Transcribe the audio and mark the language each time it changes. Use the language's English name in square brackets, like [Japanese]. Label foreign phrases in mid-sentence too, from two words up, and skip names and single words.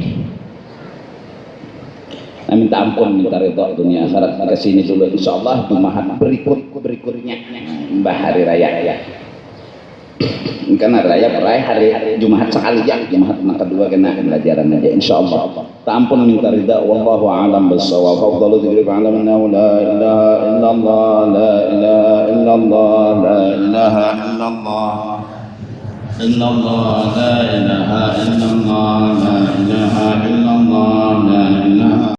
[Indonesian] Nah, minta ampun minta ridho dunia akhirat ke sini dulu insyaallah Jumat berikutnya mbah hari raya ya. Karena raya hari Jumat sekali ya Jumat kedua kena pelajaran aja insyaallah. Tampun minta ridha [Arabic] والله أعلم بالصواب. أفضل الذكر فاعلم أنه لا إله إلا الله لا إله إلا الله لا إله إلا الله إلا الله لا إله إلا الله لا إله إلا الله لا إله